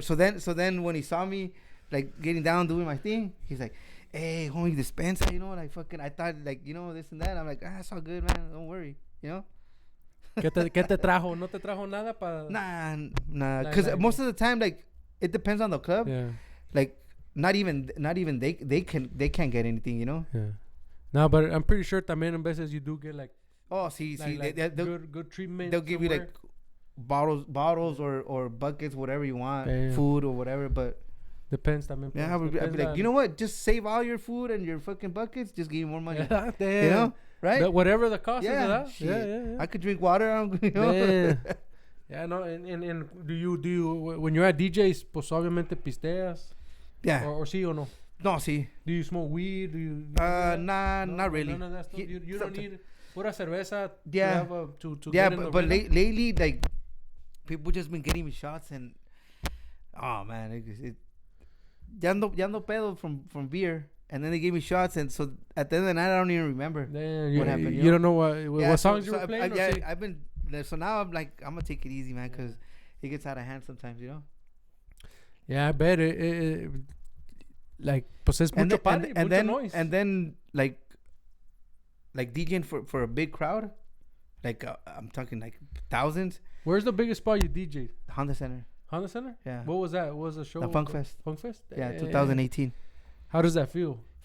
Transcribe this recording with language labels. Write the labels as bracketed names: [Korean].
[English] So then when he saw me like getting down doing my thing, he's like, hey, homie, [Spanish] dispensa, [English] you know, like fucking. I thought like, you know, this and that. I'm like, it's all good, man. Don't worry, you know. [Spanish] ¿Qué te trajo? ¿No te trajo nada para? [English] Nah. Because most of the time, like, it depends on the club. Yeah. Like, not even they can't get anything, you know. Yeah. No, but I'm pretty sure [Spanish] también en veces [English] you do get like. Oh, see, good treatment. They'll give you like bottles or buckets, whatever you want, food or whatever. But depends [Spanish] también. [English] Yeah, I'd be like, you know what? Just save all your food and your fucking buckets. Just give you more money. You know, right? But whatever the cost is of that. Yeah. I could drink water. You know? Yeah, no. And do you when you're at DJs, [Spanish] pues obviamente pisteas. [English] Yeah. Or [Spanish] sí [English] or no? No, see. Do you smoke weed? Do you? Not really. None of that stuff. You don't need [Spanish] pura cerveza. [English] Yeah. To yeah, but lately, like, people just been getting me shots and, oh man, it [Spanish] ya ando pedo [English] from beer, and then they gave me shots, and so at the end of the night I don't even remember what happened. You don't know what songs you were playing. I've been so now I'm like, I'm gonna take it easy, man, because it gets out of hand sometimes, you know. Yeah, I bet it like, [Spanish] pues es mucho [English] party, mucho noise. And then like DJing for a big crowd, like I'm talking like thousands. Where's the biggest spot you DJ'd? Honda Center. Honda Center? Yeah. What was that? What was the show? The Funk Fest. Funk Fest? Yeah, 2018. How does that feel?